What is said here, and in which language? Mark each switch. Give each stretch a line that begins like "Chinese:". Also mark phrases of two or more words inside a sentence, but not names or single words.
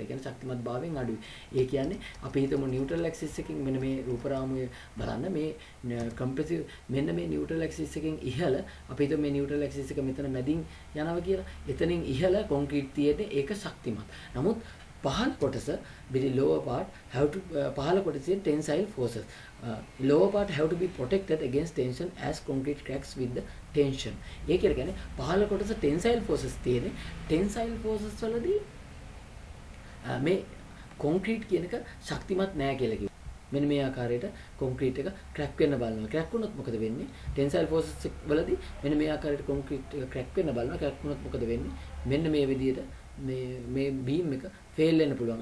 Sinhala: ඒ කියන්නේ ශක්තිමත් භාවයෙන් අඩුයි. ඒ කියන්නේ අපි හිතමු
English: neutral axis
Sinhala: එකකින් මෙන්න මේ රූපරාමුවේ බලන්න මේ කම්ප්‍රෙසිව් මෙන්න මේ
English: neutral axis
Sinhala: එකෙන් ඉහළ අපි හිතමු මේ
English: neutral axis
Sinhala: එක මෙතන මැදින් යනවා කියලා. එතනින් ඉහළ කොන්ක්‍රීට් තියෙන්නේ ඒක ශක්තිමත්. නමුත් පහළ කොටස
English: the lower part have to
Sinhala: පහළ කොටසේ
English: tensile forces lower part have to be protected against tension as concrete cracks with the tension.
Sinhala: ඒ කියන්නේ පහළ කොටස
English: tensile forces
Sinhala: තියෙන්නේ.
English: tensile forces
Sinhala: වලදී මේ කොන්ක්‍රීට් කියන එක ශක්තිමත් නෑ කියලා කිව්වා. මෙන්න මේ ආකාරයට කොන්ක්‍රීට් එක ක්‍රැක් වෙන්න බලනවා. ක්‍රැක් වුණොත් මොකද වෙන්නේ?
English: tensile forces
Sinhala: වලදී මෙන්න මේ ආකාරයට කොන්ක්‍රීට් එක ක්‍රැක් වෙන්න බලනවා. ක්‍රැක් වුණොත් මොකද වෙන්නේ? මෙන්න මේ විදිහට මේ බීම් එක ෆේල් වෙන්න පුළුවන්.